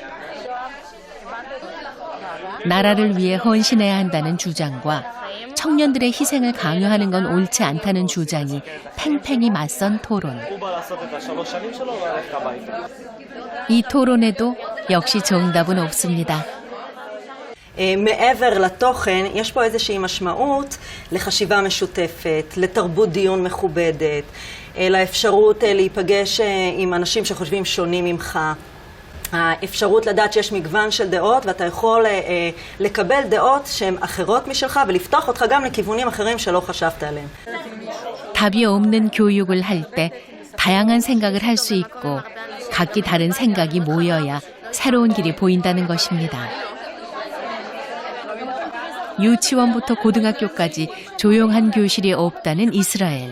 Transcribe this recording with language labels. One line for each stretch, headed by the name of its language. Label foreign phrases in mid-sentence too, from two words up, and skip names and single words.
Korean: 나라를 위해 헌신해야 한다는 주장과 청년들의 희생을 강요하는 건 옳지 않다는 주장이 팽팽히 맞선 토론. 이 토론에도 역시 정답은 없습니다.
Hebrew: מעבר לתוכן, יש פה איזושהי משמעות לחשיבה משותפת, לתרבות דיון מכובדת, לאפשרות להיפגש עם אנשים שחושבים שונים ממך. האפשרות לדעת שיש מגוון של דעות ואתה יכול לקבל דעות שהן אחרות משלך ולפתוח אותך גם לכיוונים אחרים שלא חשבת עליהם.
Korean: 답이 없는 교육을 할 때 다양한 생각을 할 수 있고 각기 다른 생각이 모여야 새로운 길이 보인다는 것입니다. 유치원부터 고등학교까지 조용한 교실이 없다는 이스라엘.